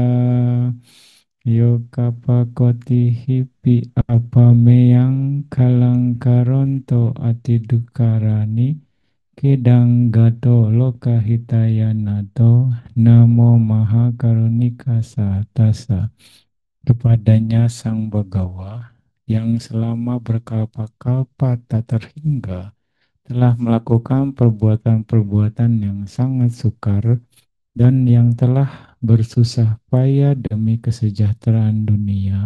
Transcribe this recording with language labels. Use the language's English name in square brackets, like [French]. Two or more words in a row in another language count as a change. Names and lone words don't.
[Pali] Yokapakoti hipi apameyang kalangkaronto atidukarani kedang gato lokahitayanato. Namo mahakarunika satasa. [Indonesian] Kepadanya Sang Bagawa yang selama berkalpa-kalpa tak terhingga telah melakukan perbuatan-perbuatan yang sangat sukar dan yang telah bersusah payah demi kesejahteraan dunia.